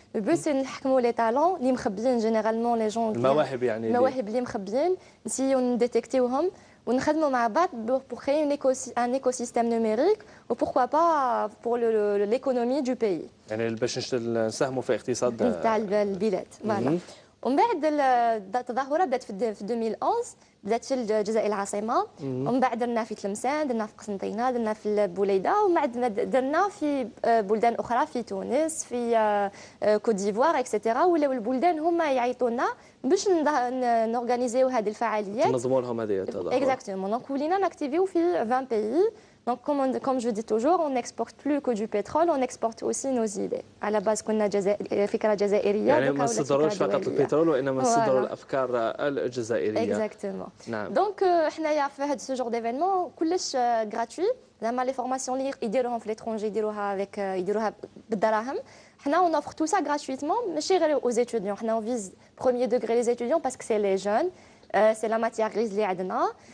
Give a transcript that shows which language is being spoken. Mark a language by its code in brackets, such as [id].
[fr] Le but, c'est de [ar] نحكموا [fr] les talents [ar] اللي مخبيين [fr] généralement les gens. [ar] المواهب يعني. المواهب اللي مخبيين، نسيو نديتكتيوهم. ونخدموا مع بعض [fr] pour créer un écosystème numérique ou pourquoi pas pour l'économie du pays. [ar] يعني باش نساهموا في اقتصاد نتاع البلاد. فوالا. ومن بعد التظاهرة بدات في 2011، بدات في الجزائر العاصمة، ومن بعد درنا في تلمسان، درنا في قسنطينة، درنا في البوليدة، ومن بعد درنا في بلدان أخرى في تونس، في كوت ديفوار اكسيتيرا. ولاو البلدان هما يعيطوا لنا باش نورغانيزيو هذه الفعاليات، تنظموا لهم هذه التظاهرات. [fr] اكزاكتومون. [ar] دونك ولينا ناكتيفيو في 20 pays. [fr] Donc, comme je dis toujours, on n'exporte plus que du pétrole, on exporte aussi nos idées. À la base, [ar] كنا فكرة جزائرية. يعني ما نصدروش فقط البترول، وإنما نصدروا الأفكار الجزائرية. [fr] اكزاكتومون. [ar] نعم. دونك حنايا في هذا السجور ديفينمون كلش غراتوي. زعما لي فورماسيون اللي يديروهم في ليترونجي يديروها بالدراهم. [fr] حنا on offre tout ça gratuitement، [ar] ماشي غير [fr] aux étudiants. حنا on vise premier degré les étudiants parce que c'est les jeunes, c'est la matière grise [ar] اللي عندنا.